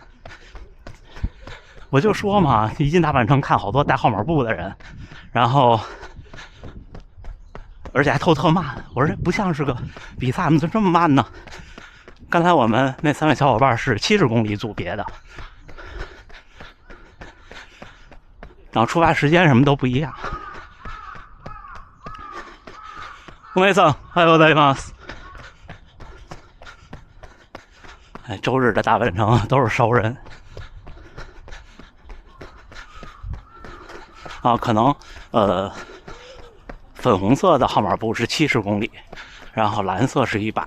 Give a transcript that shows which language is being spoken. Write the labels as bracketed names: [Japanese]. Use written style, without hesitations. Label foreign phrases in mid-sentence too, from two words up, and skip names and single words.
[Chinese] 我就说嘛，一进大阪城看好多带号码布的人，然后而且还特慢。我说这不像是个比赛，怎么这么慢呢？刚才我们那3位小伙伴是70公里组别的，然后出发时间什么都不一样。 [Japanese] お姉さん、おはようございます。 [Chinese] 哎，周日的大阪城都是熟人啊，可能粉红色的号码布是70公里，然后蓝色是100。